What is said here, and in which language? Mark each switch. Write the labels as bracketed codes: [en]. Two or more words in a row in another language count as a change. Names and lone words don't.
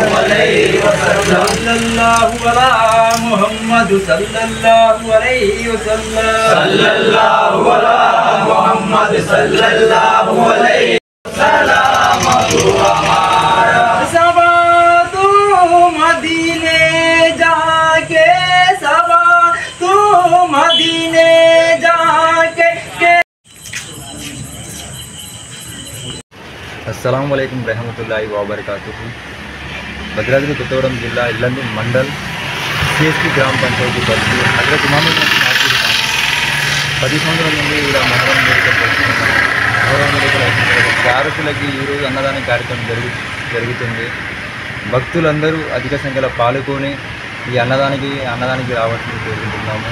[ar] عليه وسلم صلى الله على محمد صلى الله عليه وسلم صلى الله على محمد صلى الله عليه سلام [ur] ہمارا صبا تو مدینے جا کے صبا تو مدینے جا کے [ar] السلام عليكم رحمة الله و بركاته. [te] भद्राद्री కొత్తగూడెం జిల్లా ఇల్లందు మండల్ సిఎస్పి గ్రామ పంచాయతీ పరిధి హజరత్ ఇమాం కాసిం 10 సంవత్సరాల నుండి ఇలా మొహరం చారకులకి ఈరోజు అన్నదాన కార్యక్రమం జరుగుతుంది. భక్తులందరూ అధిక సంఖ్యలో పాల్గొని ఈ అన్నదానికి రావాల్సింది కోరుకుంటున్నాము.